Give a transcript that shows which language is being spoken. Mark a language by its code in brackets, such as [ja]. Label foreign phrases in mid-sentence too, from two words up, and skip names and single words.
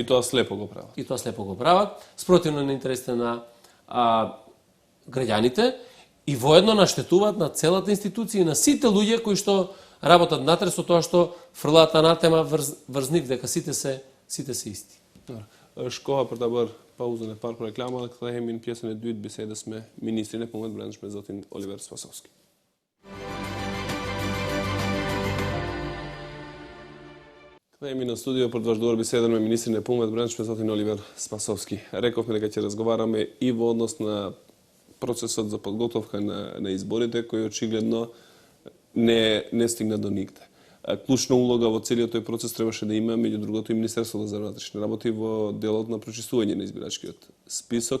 [mk] И тоа слепо го прават. Спротивно на интересите на граѓаните и воедно наштетуваат на целата институција и на сите луѓе кои што работат натре со тоа што фрлаат анатема врз нив дека сите се исти. [sq] Школа për ta bërë pauzën e parë për reklama dhe kthehemi në pjesën e dytë bisedës me ministrin e punëve të brendshme zotin Oliver Spasovski. Kthehemi në studio për të vazhduar bisedën me ministrin e punëve të brendshme zotin Oliver Spasovski. [mk] Рековме дека ќе разговараме и во однос на процесот за подготовка на изборите кој очигледно не стигна до нигде. Клучна улога во целиот тој процес требаше да има, меѓу другото, и Министерството за внатрешни работи во делот на прочистување на избирачкиот список.